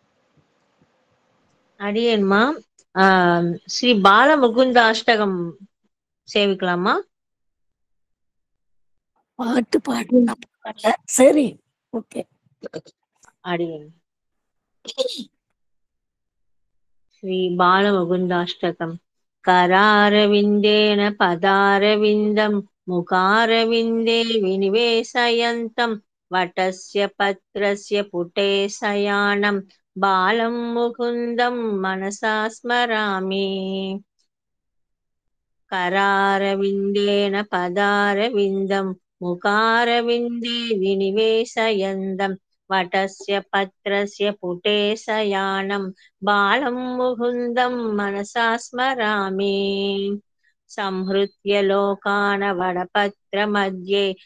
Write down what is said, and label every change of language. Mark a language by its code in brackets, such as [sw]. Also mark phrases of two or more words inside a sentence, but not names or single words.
[ta] அடியேன்மா ஸ்ரீ பால முகுந்த அஷ்டகம் சேவிக்கலாமா? பாட்டு பாடுனா சரி ஓகே. [sa] அடியேன் ஸ்ரீ பால முகுந்தாஷ்டகம் करारविन्देन पदारविन्दं मुखारविन्दे विनिवेशयन्तं वटस्य पत्रस्य पुटे शयानं बालं मुकुन्दं मनसा स्मरामि करारविन्देन पदारविन्दं मुखारविन्दे विनिवेशयन्तं वटस्य पत्रस्य पुटे शयानं बालं मुकुन्दं मनसा स्मरामि संहृत्य लोकान् वडपत्रमध्ये